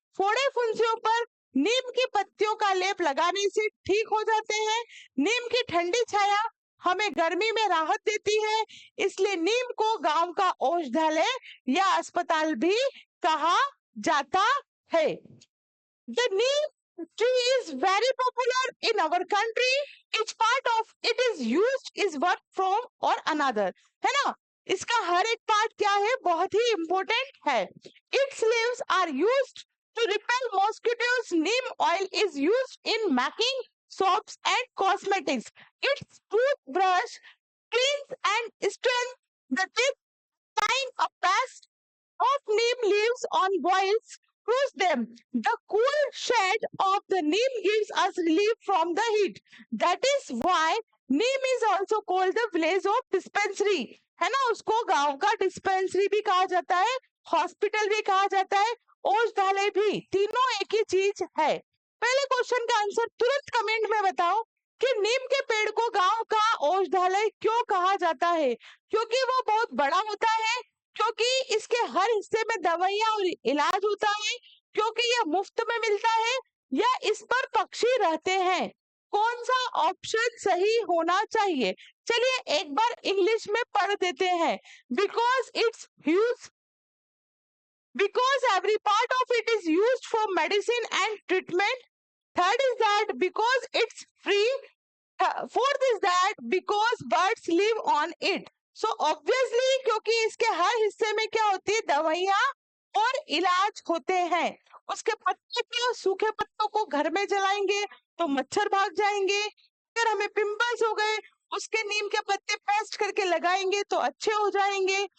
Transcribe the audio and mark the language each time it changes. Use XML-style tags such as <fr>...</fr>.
<hi>फोड़े फुंसियों पर नीम की पत्तियों का लेप लगाने से ठीक हो जाते हैं। नीम की ठंडी छाया हमें गर्मी में राहत देती है, इसलिए नीम को गांव का औषधालय या अस्पताल भी कहा जाता है।</hi> <en>The neem tree is very popular in our country. Each part of it is used is one from or another.</en> <hi>है ना? इसका हर एक पार्ट क्या है, बहुत ही इम्पोर्टेंट है।</hi> <en>Its leaves are used to repel mosquitoes. Neem oil is used in making soaps and cosmetics. Its toothbrush cleans and strengthens the teeth. Applying a paste of neem leaves on boils cruise them. The cool shade of the neem gives us relief from the heat. That is why neem is also called the village of dispensary.</en> <hi>है ना, उसको गांव का dispensary भी कहा जाता है, hospital भी कहा जाता है, औषधालय भी, तीनों एक ही चीज है। पहले क्वेश्चन का आंसर तुरंत कमेंट में बताओ कि नीम के पेड़ को गांव का औषधालय क्यों कहा जाता है? क्योंकि वो बहुत बड़ा होता है, क्योंकि इसके हर हिस्से में दवाइयां और इलाज होता है, क्योंकि यह मुफ्त में मिलता है, या इस पर पक्षी रहते हैं। कौन सा ऑप्शन सही होना चाहिए? चलिए एक बार इंग्लिश में पढ़ देते हैं।</hi> <en>Because it's huge, because every part of it is used for medicine and treatment. Third is that because it's free. Fourth is that because birds live on it. So obviously</en> <hi>क्योंकि इसके हर हिस्से में क्या होती है, दवाइयाँ और इलाज होते हैं। उसके पत्ते के सूखे पत्तों को घर में जलाएंगे तो मच्छर भाग जाएंगे। अगर हमें पिंपल्स हो गए, उसके नीम के पत्ते पेस्ट करके लगाएंगे तो अच्छे हो जाएंगे।</hi>